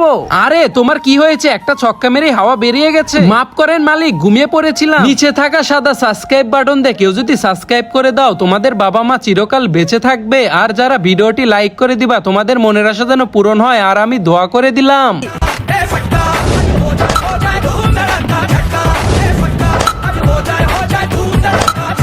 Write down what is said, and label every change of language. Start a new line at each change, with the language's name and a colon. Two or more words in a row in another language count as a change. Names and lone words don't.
Bangla: আরে তোমার কি হয়েছে? একটা ছক্কা মেরে হাওয়া বেরিয়ে গেছে। মাফ করেন মালিক, ঘুমিয়ে পড়েছিলাম। নিচে থাকা সাদা
English: subscribe button
Bangla: দিয়ে কেউ যদি সাবস্ক্রাইব করে দাও, তোমাদের বাবা মা চিরকাল বেঁচে থাকবে। আর যারা ভিডিওটি লাইক করে দিবা, তোমাদের মনের আশা যেন পূরণ হয়। আর আমি দোয়া করে দিলাম।
Hindi: हो जाए धूम धड़का झटका, हो जाए धूम धड़का